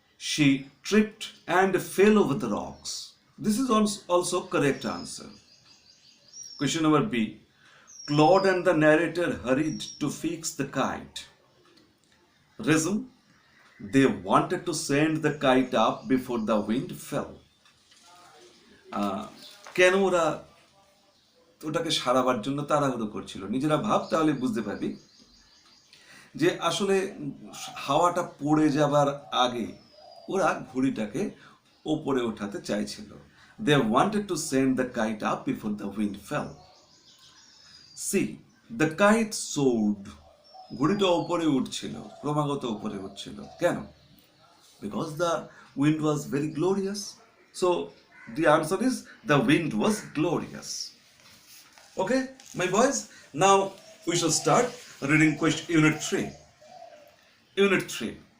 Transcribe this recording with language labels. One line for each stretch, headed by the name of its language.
English: She tripped and fell over the rocks. This is also correct answer. Question number B. Claude and the narrator hurried to fix the kite. Reason. They wanted to send the kite up before the wind fell.
Bangla: কেন ওরা ওটাকে সারাবার জন্য তাড়াহুড়ো করছিল? নিজেরা ভাব, তাহলে বুঝতে পারবি যে আসলে হাওয়াটা পড়ে যাবার আগে ওরা ঘুড়িটাকে ওপরে ওঠাতে চাইছিল.
English: They wanted to send the kite up before the wind fell. C. The kite soared.
Bangla: ঘুড়িটা ওপরে উঠছিল, ক্রমাগত উপরে উঠছিল. কেন?
English: Because the wind was very glorious. So the answer is the wind was glorious. Okay, my boys, now we shall start reading question unit 3. Unit 3.